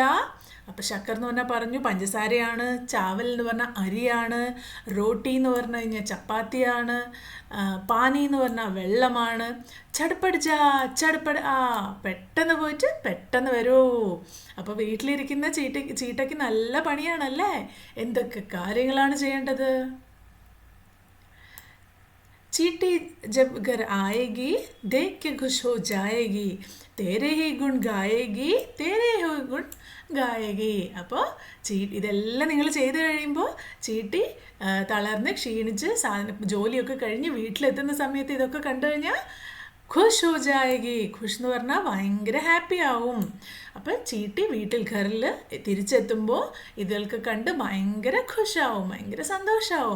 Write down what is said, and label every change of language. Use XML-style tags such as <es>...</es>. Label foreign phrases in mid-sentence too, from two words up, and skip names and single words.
<ml>അപ്പോൾ ശക്കർ എന്ന് പറഞ്ഞാൽ പറഞ്ഞു പഞ്ചസാരയാണ്, ചാവൽ എന്ന് പറഞ്ഞാൽ അരിയാണ്, റോട്ടി എന്ന് പറഞ്ഞു കഴിഞ്ഞാൽ ചപ്പാത്തിയാണ്, പാനി എന്ന് പറഞ്ഞാൽ വെള്ളമാണ്. ചടപ്പട് പെട്ടെന്ന് പോയിട്ട് പെട്ടെന്ന് വരൂ. അപ്പോൾ വീട്ടിലിരിക്കുന്ന ചീട്ടയ്ക്ക് നല്ല പണിയാണല്ലേ. എന്തൊക്കെ കാര്യങ്ങളാണ് ചെയ്യേണ്ടത്?</ml> <hi>चीटी जब घर आएगी देख के खुश हो जाएगी. तेरे ही गुण गाएगी, तेरे ही गुण ഗായകി.</hi> <ml>അപ്പോൾ ഇതെല്ലാം നിങ്ങൾ ചെയ്ത് കഴിയുമ്പോൾ ചീട്ടി തളർന്ന് ക്ഷീണിച്ച് ജോലിയൊക്കെ കഴിഞ്ഞ് വീട്ടിലെത്തുന്ന സമയത്ത് ഇതൊക്കെ കണ്ടു കഴിഞ്ഞാൽ</ml> <hi>खुश हो जाएगी.</hi> <ml>ഖുഷ് എന്ന് പറഞ്ഞാൽ ഭയങ്കര ഹാപ്പി ആവും. അപ്പോൾ ചീട്ടി വീട്ടിൽ ഘറിൽ തിരിച്ചെത്തുമ്പോൾ ഇതൊക്കെ കണ്ട് ഭയങ്കര ഖുഷാവും, ഭയങ്കര സന്തോഷമാവും.</ml>